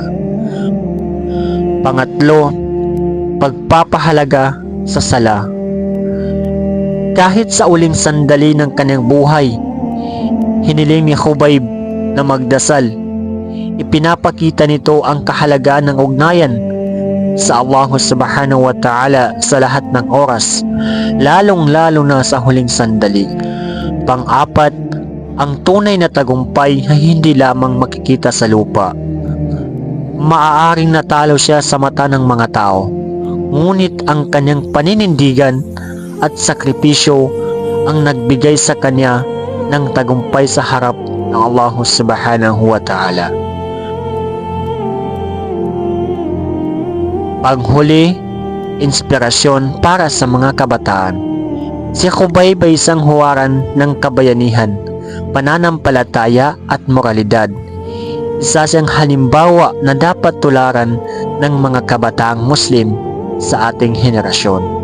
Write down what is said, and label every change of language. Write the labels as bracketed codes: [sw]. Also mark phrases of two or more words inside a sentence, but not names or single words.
[tl] Pangatlo, pagpapahalaga sa sala. Kahit sa uling sandali ng kanyang buhay, hiniling ni Khubayb na magdasal. Ipinapakita nito ang kahalagaan ng ugnayan sa [ar] الله سبحانه وتعالى [tl] sa lahat ng oras, lalong-lalo na sa huling sandali. Pang-apat, ang tunay na tagumpay ay hindi lamang makikita sa lupa. Maaaring natalo siya sa mata ng mga tao, ngunit ang kanyang paninindigan at sakripisyo ang nagbigay sa kanya ng tagumpay sa harap ng [ar] الله سبحانه وتعالى. [tl] Panghuli, inspirasyon para sa mga kabataan. Si Khubayb ay isang huwaran ng kabayanihan, pananampalataya at moralidad. Isa siyang halimbawa na dapat tularan ng mga kabataang Muslim sa ating henerasyon.